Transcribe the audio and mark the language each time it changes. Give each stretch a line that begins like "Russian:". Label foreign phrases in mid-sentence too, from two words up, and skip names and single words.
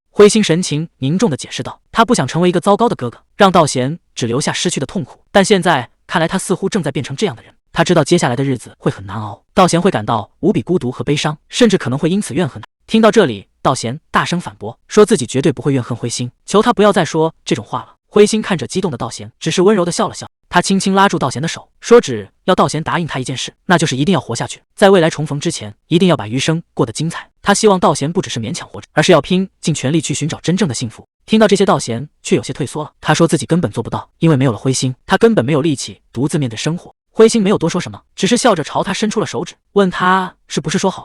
Chinese: 灰星神情凝重地解釋道，他不想成為一個糟糕的哥哥，讓道賢只留下失去的痛苦，但現在看来他似乎正在變成這樣的人。他知道接下來的日子會很難熬，道賢會感到無比孤獨和悲傷，甚至可能會因此怨恨他。聽到這裡，道賢大聲反駁，說自己絕對不會怨恨灰星，求他不要再說這種話了。灰星看着激動的道賢，只是溫柔地笑了笑。他輕輕拉住道賢的手，說只要道賢答應他一件事，那就是一定要活下去，在未來重逢之前，一定要把餘生過得精彩。他希望道賢不只是勉強活着，而是要拼盡全力去尋找真正的幸福。聽到這些，道賢卻有些退縮了。他說自己根本做不到，因為沒有了灰星，他根本沒有力氣獨自面對生活。灰星沒有多說什麼，只是笑着朝他伸出了手指，問他是不是說好了。